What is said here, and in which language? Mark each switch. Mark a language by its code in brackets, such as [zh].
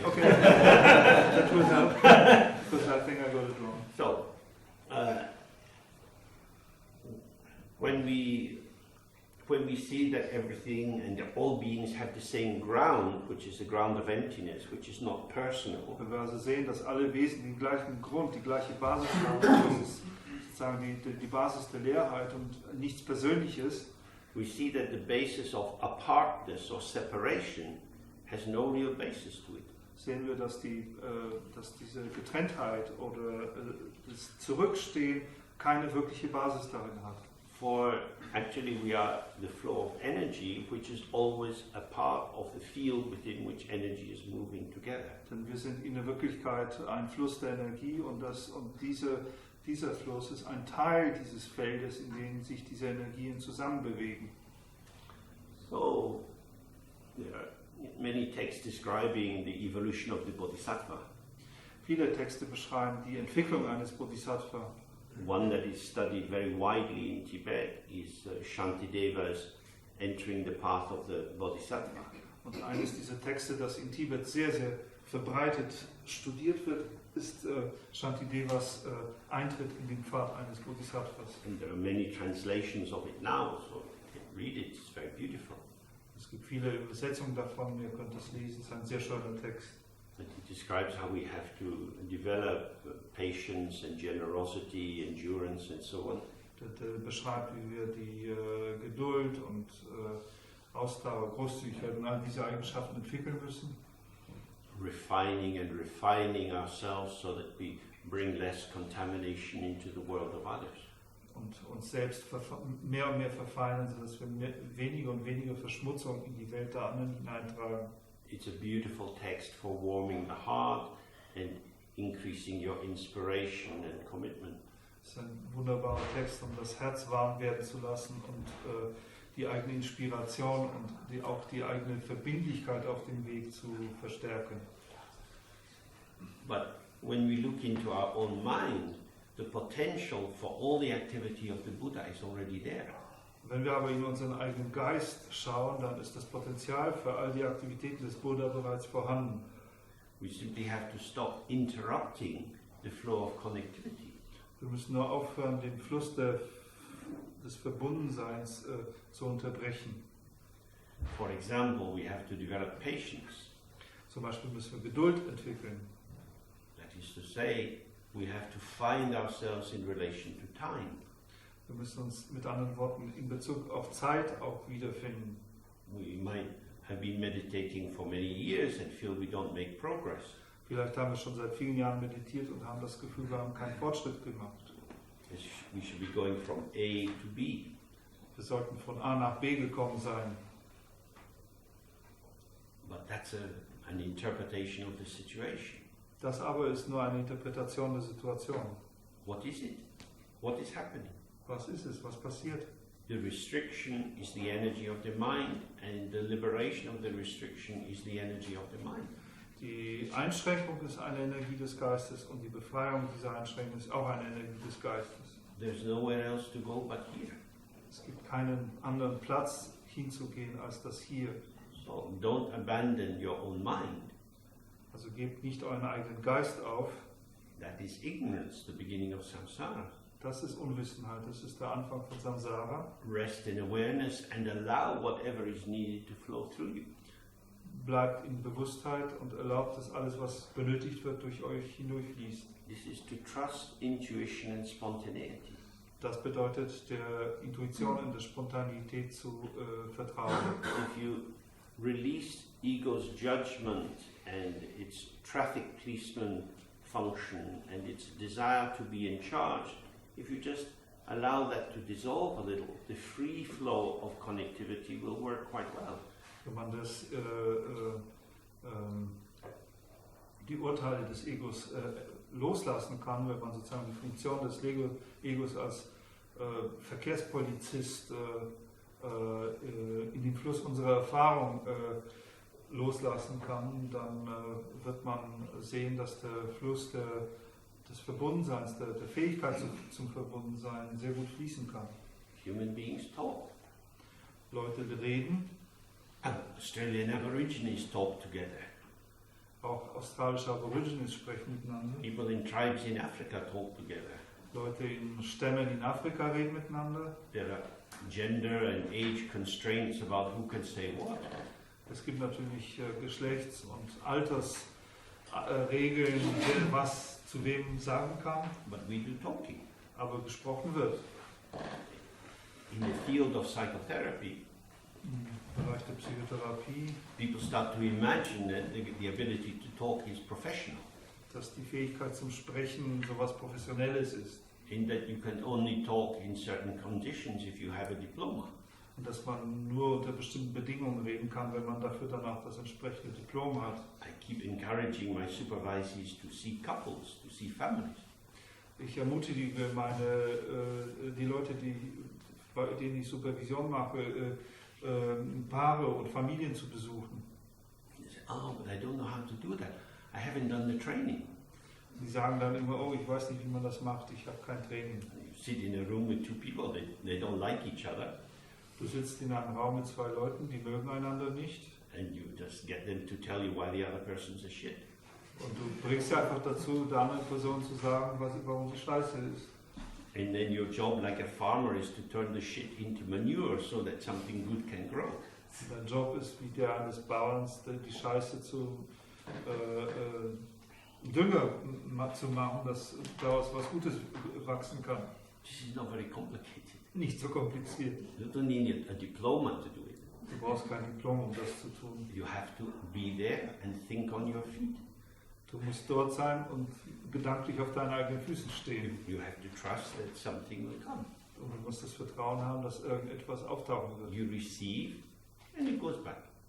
[en] That will help, because I think I got it wrong. So, when we see that everything and all beings have the same ground, which is the ground of emptiness, which is not personal. [de] Wenn wir also sehen, dass alle Wesen den gleichen Grund, die gleiche Basis haben, das ist sozusagen die Basis der Leerheit und nichts Persönliches. [en] We see that the basis of apartness or separation has no real basis to it. [de] Sehen wir, dass diese Getrenntheit oder das Zurückstehen keine wirkliche Basis darin hat. [en] For actually we are the flow of energy, which is always a part of the field within which energy is moving together. [de] Denn wir sind in der Wirklichkeit ein Fluss der Energie und dieser Fluss ist ein Teil dieses Feldes, in dem sich diese Energien zusammenbewegen. [en] So, there are many texts describing the evolution of the Bodhisattva. [de] Viele Texte beschreiben die Entwicklung eines Bodhisattva. [en] One that is studied very widely in Tibet is Shantideva's entering the path of the Bodhisattva. [de] Und eines dieser Texte, das in Tibet sehr, sehr verbreitet studiert wird, ist Shantidevas Eintritt in den Pfad eines Bodhisattvas. [en] And there are many translations of it now, so you can read it, it's very beautiful. [de] Es gibt viele Übersetzungen davon, ihr könnt es lesen, es ist ein sehr schöner Text. [en] It describes how we have to develop patience and generosity, endurance and so on. [de] Das beschreibt, wie wir die Geduld und Ausdauer, Großzügigkeit und all diese Eigenschaften entwickeln müssen. [en] Refining and refining ourselves so that we bring less contamination into the world of others. [de] Und uns selbst mehr und mehr verfeinern, sodass wir weniger und weniger Verschmutzung in die Welt der anderen hineintragen. [en] It's a beautiful text for warming the heart and increasing your inspiration and commitment. [de] Es ist ein wunderbarer Text, um das Herz warm werden zu lassen und die eigene Inspiration und auch die eigene Verbindlichkeit auf dem Weg zu verstärken. [en] But when we look into our own mind, the potential for all the activity of the Buddha is already there. [de] Wenn wir aber in unseren eigenen Geist schauen, dann ist das Potenzial für all die Aktivitäten des Buddha bereits vorhanden. [en] We simply have to stop interrupting the flow of connectivity. [de] Wir müssen nur aufhören, den Fluss des Verbundenseins zu unterbrechen. [en] For example, we have to develop patience. [de] Zum Beispiel müssen wir Geduld entwickeln. [en] That is to say, we have to find ourselves in relation to time. [de] Wir müssen uns mit anderen Worten in Bezug auf Zeit auch wiederfinden. [en] We might have been meditating for many years and feel we don't make progress. [de] Vielleicht haben wir schon seit vielen Jahren meditiert und haben das Gefühl, wir haben keinen Fortschritt gemacht. [en] We should be going from A to B. [de] Wir sollten von A nach B gekommen sein. [en] But that's an interpretation of the situation. [de] Das aber ist nur eine Interpretation der Situation. [en] What is it? What is happening? [de] Was ist es? Was passiert? [en] The restriction is the energy of the mind, and the liberation of the restriction is the energy of the mind. [de] Die Einschränkung ist eine Energie des Geistes und die Befreiung dieser Einschränkung ist auch eine Energie des Geistes. [en] There's nowhere else to go but here. [de] Es gibt keinen anderen Platz hinzugehen als das hier. [en] So don't abandon your own mind. [de] Also gebt nicht euren eigenen Geist auf. [en] That is ignorance, the beginning of samsara. [de] Das ist Unwissenheit, das ist der Anfang von Samsara. [en] Rest in awareness and allow whatever is needed to flow through you. [de] Bleibt in Bewusstheit und erlaubt, dass alles, was benötigt wird, durch euch hindurchfließt. [en] This is to trust intuition and spontaneity. [de] Das bedeutet, der Intuition und der Spontanität zu vertrauen. [en] If you release ego's judgment and its traffic policeman function and its desire to be in charge, if you just allow that to dissolve a little, the free flow of connectivity will work quite well. [de] Wenn man die Urteile des Egos loslassen kann, wenn man sozusagen die Funktion des Egos als Verkehrspolizist in den Fluss unserer Erfahrung loslassen kann, dann wird man sehen, dass der Fluss des Verbundenseins, der Fähigkeit zum Verbundensein sehr gut fließen kann. [en] Human beings talk. [de] Leute reden. [en] Australian Aborigines talk together. [de] Auch australische Aborigines sprechen miteinander. [en] People in tribes in Africa talk together. [de] Leute in Stämmen in Afrika reden miteinander. [en] There are gender and age constraints about who can say what. [de] Es gibt natürlich Geschlechts- und Altersregeln, wer was zu wem sagen kann. [en] But we do talking. [de] Aber gesprochen wird. [en] In the field of psychotherapy, [de] Im Bereich der Psychotherapie, [en] people start to imagine that the ability to talk is professional. [de] Dass die Fähigkeit zum Sprechen so was Professionelles ist. [en] In that you can only talk in certain conditions if you have a diploma. [de] Und dass man nur unter bestimmten Bedingungen reden kann, wenn man dafür dann auch das entsprechende Diplom hat. [en] I keep encouraging my supervisees to see couples, to see families. [de] Ich ermutige die Leute, bei denen ich Supervision mache, Paare und Familien zu besuchen. [en] They say, oh, but I don't know how to do that. I haven't done the training. [de] Die sagen dann immer, oh, ich weiß nicht, wie man das macht, ich habe kein Training. [en] You sit in a room with two people, they don't like each other. [de] Du sitzt in einem Raum mit zwei Leuten, die mögen einander nicht. [en] And you just get them to tell you why the other person's a shit. [de] Und du bringst sie einfach dazu, der anderen Person zu sagen, warum sie scheiße ist. [en] And then your job like a farmer is to turn the shit into manure so that something good can grow. [de] Dein Job ist wie der eines Bauerns, die Scheiße zu Dünger zu machen, dass daraus was Gutes wachsen kann. [en] This is not very complicated. [de] Nicht so kompliziert. [en] You don't need a diploma to do it. [de] Du brauchst kein Diplom, um das zu tun. [en] You have to be there and think on your feet. [de] Du musst dort sein und gedanklich auf deinen eigenen Füßen stehen. [en] You have to trust that something will come. [de] Und du musst das Vertrauen haben, dass irgendetwas auftauchen wird. [en] You receive and it goes back.